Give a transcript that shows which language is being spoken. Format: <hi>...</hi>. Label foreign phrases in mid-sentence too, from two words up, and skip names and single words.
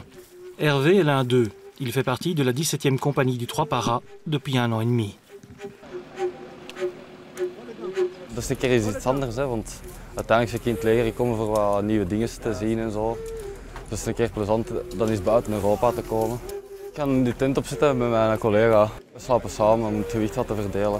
<fr>Hervé est l'un d'eux. Il fait partie de la 17e compagnie du 3 Para depuis 1 an et demi.</fr> <nl>Dat is een keer iets anders, hè, want uiteindelijk zit je in het leger, je komt voor wat nieuwe dingen te zien en zo. Dus het is een keer plezant dan eens buiten Europa te komen. Ik ga in de tent opzitten met mijn collega. We slapen samen om het gewicht wat te verdelen.</nl>